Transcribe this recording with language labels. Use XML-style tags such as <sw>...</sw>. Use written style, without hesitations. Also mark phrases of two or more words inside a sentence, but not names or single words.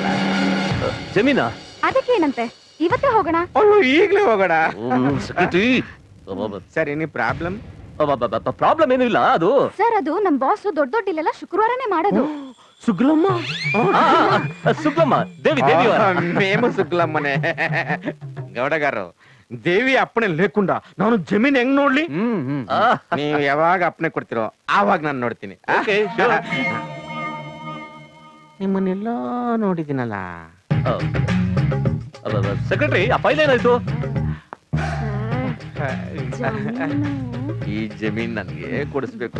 <kn>ಜಮೀನಾ? ಅದಕ್ಕೇನಂತೆ, ಇವತ್ತೇ ಹೋಗೋಣ. ಈಗ್ಲೇ ಹೋಗೋಣ. ಸರ್,</kn> <en>any problem?</en> <kn>ಪ್ರಾಬ್ಲಮ್ ಏನೂ ಇಲ್ಲ. ಅದು ಸರ್, ಅದು ನಮ್ ಬಾಸ್ ದೊಡ್ಡ ಇಲ್ಲೆಲ್ಲ ಶುಕ್ರವಾರನೇ ಮಾಡೋದು. ಸುಗ್ಲಮ್ಮ? ಸುಗ್ಲಮ್ಮ ದೇವಿ,</kn> <te>మేము సుగ్లమ్మనే. గౌడగారు,</te> <kn>ದೇವಿ ಅಪ್ಪಣೆ ಲೇಕುಂಡ ನಾನು ಜಮೀನ್ ಹೆಂಗ್ ನೋಡ್ಲಿ? ನೀವು ಯಾವಾಗ ಅಪ್ಪಣೆ ಕೊಡ್ತಿರೋ ಆವಾಗ ನಾನು ನೋಡ್ತೀನಿ. ನಿಮ್ಮನ್ನೆಲ್ಲ ನೋಡಿದ್ದೀನಲ್ಲ. ಸೆಕ್ರೆಟರಿ ಆ ಫೈಲ್ ಏನಾಯ್ತು? ಈ ಜಮೀನ್ ನನ್ಗೆ ಕೊಡಿಸ್ಬೇಕು.</kn>